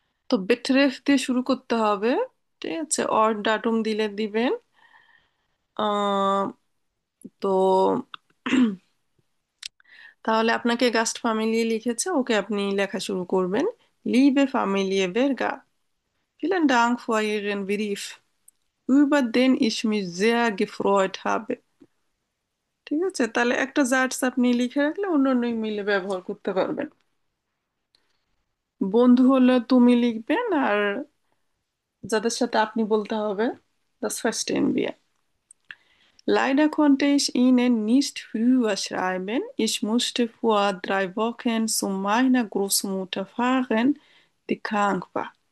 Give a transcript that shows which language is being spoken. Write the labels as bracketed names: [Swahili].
[Bangla] তো বেটরেফ দিয়ে শুরু করতে হবে। ঠিক আছে, অর ডাটুম দিলে দিবেন। আহ, তো তাহলে আপনাকে গাস্ট ফ্যামিলি লিখেছে, ওকে আপনি লেখা শুরু করবেন। [German] লিবে ফ্যামিলিয়ে বেরগা, vielen Dank für Ihren Brief, über den ich mich sehr gefreut habe. [Bangla] ঠিক আছে, তাহলে একটা জার্স আপনি লিখে রাখলে অন্য অন্য ইমেইলে ব্যবহার করতে পারবেন। বন্ধু হলে তুমি লিখবেন, আর যাদের সাথে আপনি বলতে হবে [German] das verstehen wir. Leider konnte ich Ihnen nicht früher schreiben. Ich musste vor 3 Wochen zu meiner Großmutter fahren, die krank war.